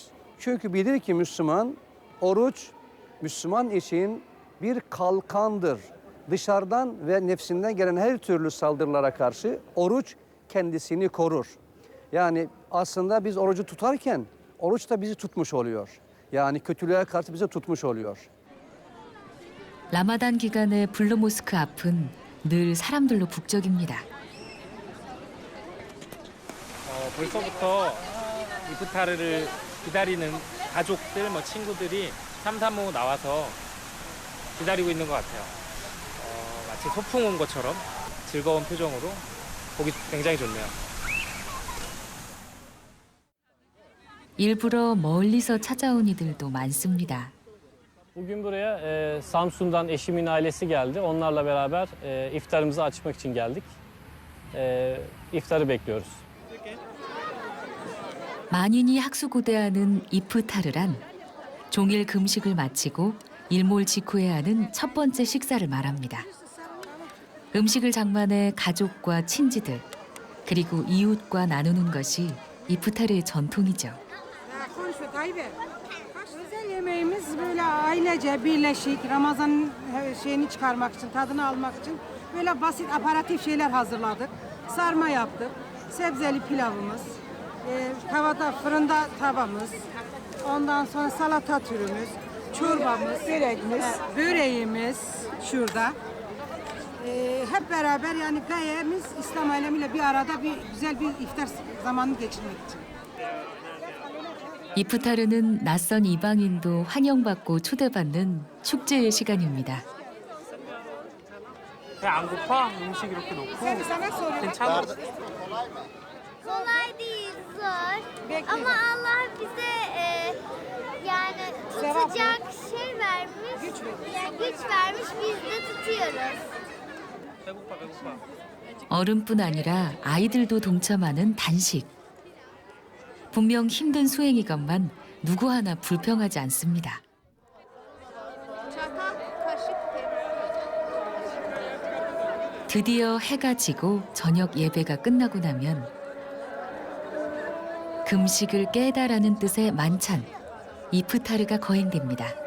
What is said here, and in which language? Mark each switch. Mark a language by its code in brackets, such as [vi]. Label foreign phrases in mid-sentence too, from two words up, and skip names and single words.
[tr] Çünkü bilir ki Müslüman, oruç Müslüman için bir kalkandır. Dışarıdan ve nefsinden gelen her türlü saldırılara karşı oruç kendisini korur. Yani aslında biz orucu tutarken oruç da bizi tutmuş oluyor. Yani kötülüğe karşı bizi tutmuş oluyor. [ko] 라마단 기간의 블루모스크 앞은 늘 사람들로 북적입니다. 벌써부터 이프타르를 기다리는 가족들, 친구들이 삼삼오오 나와서 기다리고 있는 것 같아요. 마치 소풍 온 것처럼 즐거운 표정으로 보기 굉장히 좋네요. 일부러 멀리서 찾아온 이들도 많습니다. [tr] Bugün buraya Samsun'dan eşimin ailesi geldi. Onlarla beraber iftarımızı açmak için geldik. İftarı bekliyoruz. [ko] 만인이 학수고대하는 이프타르란 종일 금식을 마치고 일몰 직후에 하는 첫 번째 식사를 말합니다. 음식을 장만해 가족과 친지들 그리고 i웃과 나누는 것이 이프타르의 전통이죠. [tr] Özel yemeğimiz böyle ailece birleşik Ramazan şeyini çıkarmak için, tadını almak için böyle basit aparatif şeyler hazırladık. Sarma yaptık, sebzeli pilavımız, tavada fırında tavamız, ondan sonra salata türümüz, çorbamız, böreğimiz şurada. Hep beraber yani gayemiz İslam alemiyle bir arada güzel bir iftar zamanı geçirmek için. [ko] 이프타르는 낯선 이방인도 환영받고 초대받는 축제의 시간입니다. 배 안 고파? 음식 이렇게 놓고 괜찮아? [tr] Kolay değil, zor. Ama Allah bize yani tutacak şey vermiş, yani güç vermiş, biz de tutuyoruz. [ko] 배고파, 배고파. 어른뿐 아니라 아이들도 동참하는 단식. 분명 힘든 수행이건만 누구 하나 불평하지 않습니다. 드디어 해가 지고 저녁 예배가 끝나고 나면 금식을 깨다라는 뜻의 만찬, 이프타르가 거행됩니다.